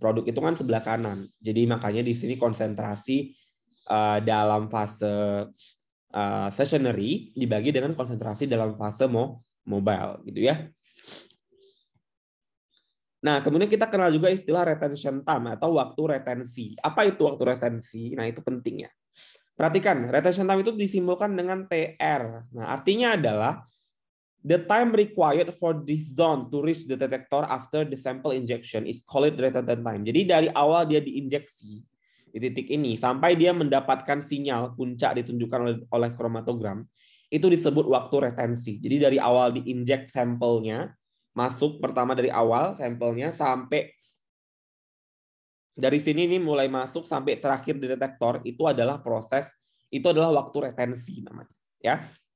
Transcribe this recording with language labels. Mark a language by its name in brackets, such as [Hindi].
[Indonesian] Produk itu kan sebelah kanan. Jadi makanya di sini konsentrasi dalam fase stationary dibagi dengan konsentrasi dalam fase mobile gitu ya. Nah, kemudian kita kenal juga istilah retention time atau waktu retensi. Apa itu waktu retensi? Nah, itu penting ya. Perhatikan, retention time itu disimbolkan dengan TR. Nah, artinya adalah [English] The time required for this zone to reach the detector after the sample injection is called retention time. [Indonesian] Jadi dari awal dia diinjeksi di titik ini sampai dia mendapatkan sinyal puncak ditunjukkan oleh kromatogram, itu disebut waktu retensi. Jadi dari awal diinjek sampelnya, masuk pertama dari awal sampelnya sampai dari sini nih mulai masuk sampai terakhir di detektor, itu adalah proses, itu adalah waktu retensi namanya, ya.